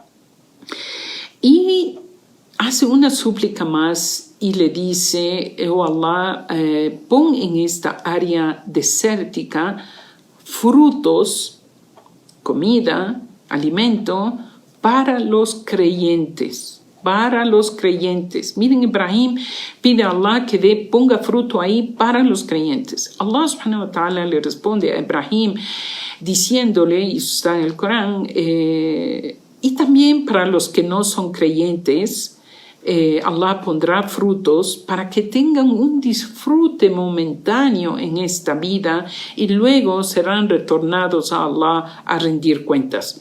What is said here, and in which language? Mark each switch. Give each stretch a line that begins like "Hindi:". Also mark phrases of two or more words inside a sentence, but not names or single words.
Spanish: Y hace una súplica más y le dice, oh Allah, pon en esta área desértica frutos, comida, alimento para los creyentes. Para los creyentes. Miren, Ibrahim pide a Allah que ponga fruto ahí para los creyentes. Allah
Arabic: سبحانه وتعالى
Spanish: le responde a Ibrahim diciéndole, y eso está en el Corán, y también para los que no son creyentes, Allah pondrá frutos para que tengan un disfrute momentáneo en esta vida y luego serán retornados a Allah a rendir cuentas.